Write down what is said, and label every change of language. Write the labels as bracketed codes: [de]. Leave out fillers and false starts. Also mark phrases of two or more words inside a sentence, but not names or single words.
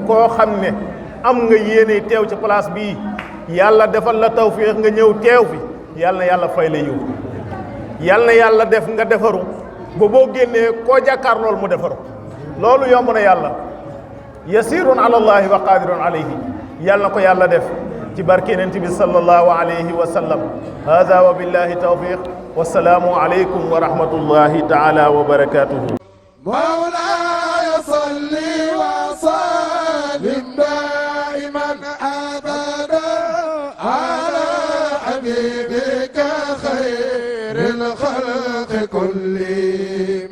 [wo] koo xam ne am nga yéene teew ci place bii yàlla defal la tawféex nga ñëw teew fi yàlla fay la yiw yàlla def nga defaru ba boo génnee koo jàkkaar loolu mu defaru loolu yomb na yàlla [ar] يسير على الله وقادر عليه [wo] yàlla na ko yàlla def ci barke Yonent bi [ar] صلى الله عليه وسلم هذا وبالله التوفيق والسلام عليكم ورحمة الله تعالى وبركاته مولاي صل وسلم دائما ابدا على حبيبك خير الخلق كلهم